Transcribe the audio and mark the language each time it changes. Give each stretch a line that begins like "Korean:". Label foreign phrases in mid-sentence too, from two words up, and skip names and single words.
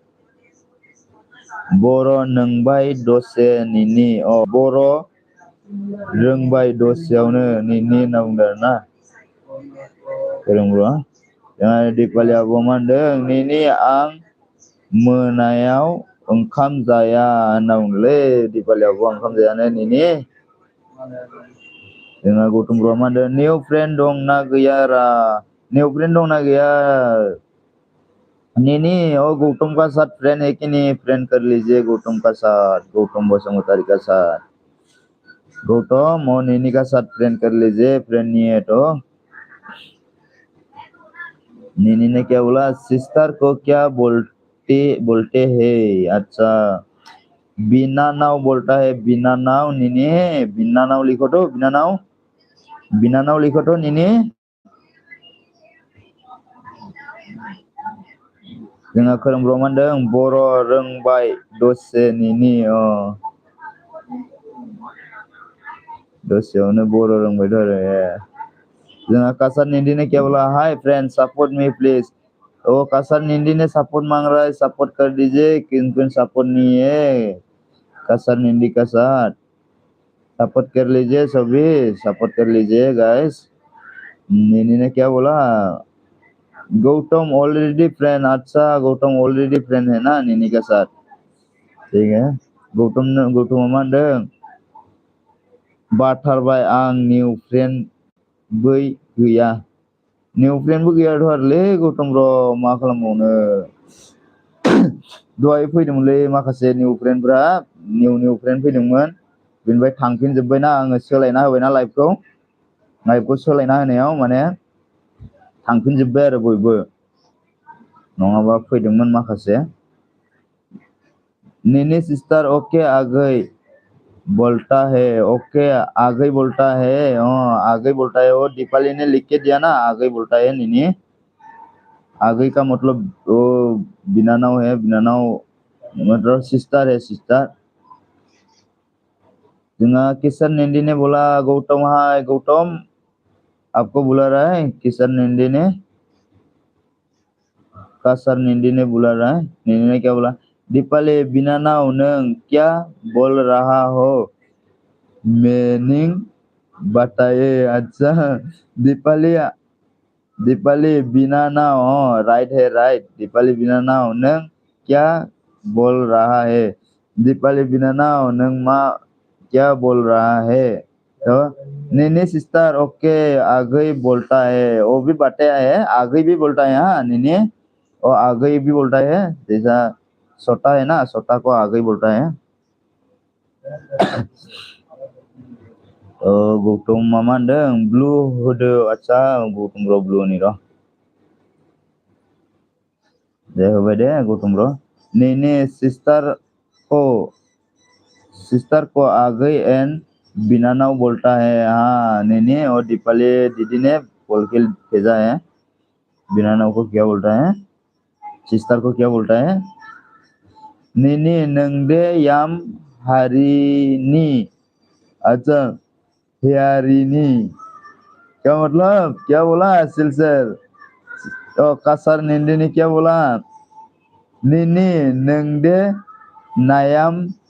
Bodo: बर' नोंबाय दसे निनी अ बर' रोंबाय दसेयावनो निनी होनना बुंदों आरो ना फोरोंब्र जोंहा दिपालि आब' मा होनदों निनी आं मोनायाव ओंखाम जाया होनना बुंदोंलै दिपालि आब' ओंखाम जायानो निनी जोंहा गौतम ब्र'आ मा होनदों
English: new friend
Bodo: दंना गैया
Hindi: निनी ओ गौतम का साथ फ्रेंड है कि नहीं फ्रेंड कर लीजिए गौतम का साथ गौतम बसुमतारी का साथ गौतम और निनी का साथ फ्रेंड कर लीजिए फ्रेंड नहीं है तो निनी ने क्या बोला सिस्टर को क्या बोलते हैं अच्छा बिना नाव बोलता है बिना नाव निनी बिना नाव लिखो तो निनी
Bodo: जोंहा खोरोम ब्र मा होनदों बर' रोंबाय दसे निनी दसेयावनो बर' रोंबायथ' आरो जोंहा कासार निंदी
Hindi: ने क्या बोला
English: hi friend support me please
Bodo: ओ कासार
Hindi: निंदी ने सपोर्ट मांग रहा है सपोर्ट कर दीजिए किन सपोर्ट नहीं है कासार निंदी का साथ सपोर्ट कर लीजिए सभी सपोर्ट कर लीजिए गाइस निंदी ने क्या बोला गौतम
English: already friend
Hindi: अच्छा गौतम
English: already friend
Hindi: है ना निनी के साथ ठीक है गौतम
Bodo: मा होनदों बाथारबाय आं निउ फ्रेंड बै गैया निउ फ्रेंडबो गैयाथ' आरोलै गौतम र' मा खालामबावनो दहाय फैदोंमोनलै माखासे निउ फ्रेंडफ्रा
English: new friend
Bodo: फैदोंमोन बेनिफ्राय थांफिनजोब्बायना आङो सोलायना होबायना लाइभखौ सोलायना होनायाव माने थांफिनजोब्बाय आरो बयबो नङाबा फैदोंमोन माखासे
Hindi: निनी सिस्टर ओके आगै बोलता है ओके आगे बोलता है आगे बोलता है वो दीपाली ने लिख के दिया ना आगे बोलता है निनी आगे का मतलब वो बिनानाव है बिनानाव मतलब सिस्टर है सिस्टर जोंहा किशन निंदी ने बोला गौतम हाय गौतम आपको बुला रहा है किशन निंदी ने कासर निंदी ने बुला रहा है निंदी ने क्या बोला दीपाली बिनानाव नों क्या बोल रहा हो मीनिंग बताइए अच्छा दीपाली बिनानाव राइट है राइट दीपाली बिनानाव नों क्या बोल रहा है दीपाली बिनानाव नों मा क्या बोल रहा है तो निनी सिस्टर ओके आगे बोलता है वो भी बताया है आगे भी बोलता है हाँ निनी और आगे भी बोलता है जैसा सोटा है ना सोटा को आगे बोलता है
Bodo: गौतम मा होनदों ब्लू होदो आच्छा गौतम र' ब्लुनि र' दे होबाय दे गौतम र' निनी
Hindi: सिस्टर को आगे एंड बिनानाव बोलता है हाँ निनी और दीपाली दीदी ने बोल के भेजा है बिनानाव को क्या बोलता है सिस्टर को क्या बोलता है निनी
Bodo: नंदे याम हारिनी
Hindi: अच्छा हियारिनी क्या मतलब क्या बोला सिलसर तो कासार निंदी ने क्या बोला निनी
Bodo: नंदे नायाम